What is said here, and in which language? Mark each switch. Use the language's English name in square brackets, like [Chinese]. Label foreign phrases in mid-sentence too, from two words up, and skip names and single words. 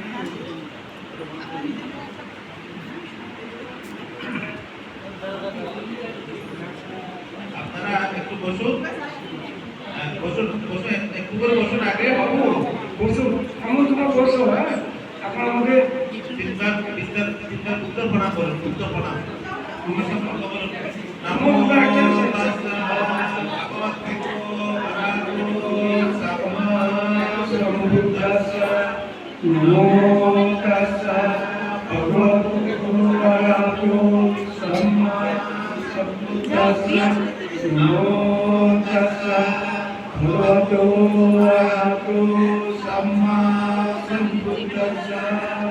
[Bangla] আপনারা একটু বসুন। বসুন বসুন, একটু করে বসুন। আগে বাবু বসুন, এমন তোমার বসো, হ্যাঁ আপনার আমাদের তিনবার উত্তর প্রণাম করুন। উত্তর প্রণাম আমার সম্পর্ক বলুন। নমো [Pali] নমো তাস্সা ভগবতো আরহাতো সাম্মা সম্বুদ্ধাস্সা নমো তাস্সা ভগবতো আরহাতো সাম্মা সম্বুদ্ধাস্সা নমো তাস্সা ভগবতো আরহাতো সাম্মা সম্বুদ্ধাস্সা